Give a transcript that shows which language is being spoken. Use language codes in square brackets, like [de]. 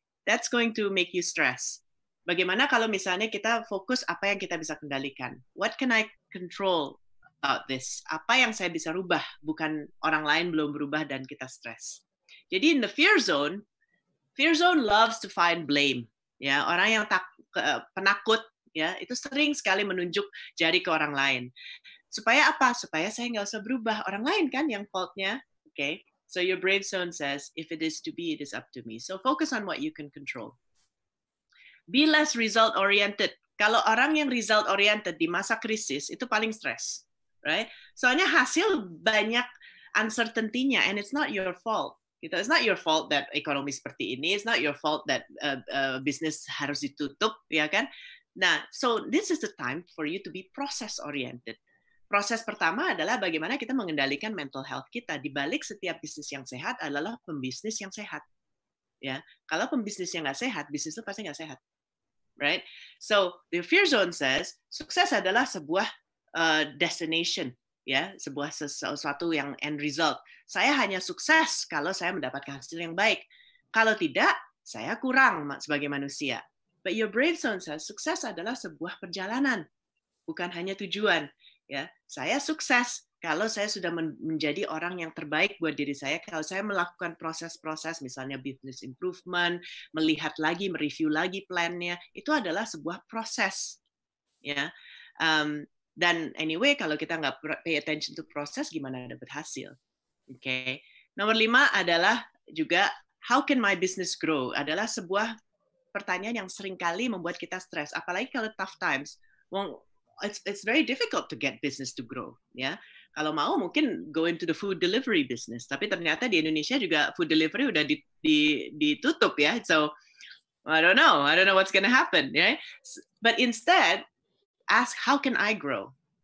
[en] That's going to make you stress. [id] Bagaimana kalau misalnya kita fokus apa yang kita bisa kendalikan? [en] What can I control about this? [id] Apa yang saya bisa rubah? Bukan orang lain belum berubah dan kita stres. Jadi [en] in the fear zone loves to find blame. [id] Ya, orang yang penakut ya, itu sering sekali menunjuk jari ke orang lain. Supaya apa? Supaya saya nggak usah berubah. Orang lain kan yang fault-nya. Okay? [en] So your brave zone says, if it is to be, it is up to me. So focus on what you can control. Be less result oriented. [id] Kalau orang yang result oriented di masa krisis itu paling stres, right? Soalnya hasil banyak uncertainty-nya, [en] and it's not your fault. [id] Gitu. [en] It's not your fault that [id] ekonomi seperti ini. [en] It's not your fault that business [id] harus ditutup, ya kan? [en] Nah, so this is the time for you to be process oriented. [id] Proses pertama adalah bagaimana kita mengendalikan mental health kita. Di balik setiap bisnis yang sehat adalah pembisnis yang sehat. Ya, kalau pembisnis yang nggak sehat, bisnis itu pasti nggak sehat, right? [en] So the fear zone says [id] sukses adalah sebuah [en] destination, ya, [id] sebuah sesuatu yang [en] end result. [id] Saya hanya sukses kalau saya mendapatkan hasil yang baik. Kalau tidak, saya kurang sebagai manusia. [en] But your brave zone says [id] sukses adalah sebuah perjalanan, bukan hanya tujuan. Ya, saya sukses kalau saya sudah menjadi orang yang terbaik buat diri saya. Kalau saya melakukan proses-proses, misalnya business improvement, melihat lagi, mereview lagi plan-nya, itu adalah sebuah proses. Ya, dan anyway, kalau kita nggak [en] pay attention to [id] proses, gimana dapat hasil? Okay. Nomor 5 adalah juga [en] how can my business grow? [id] Adalah sebuah pertanyaan yang seringkali membuat kita stres, apalagi kalau [en] tough times. Well, it's very difficult to get business to grow, ya. [id] Kalau mau mungkin [en] go into the food delivery business, [id] tapi ternyata di Indonesia juga food delivery udah ditutup, ya. [en] So I don't know what's going to happen, ya. But instead ask how can I grow?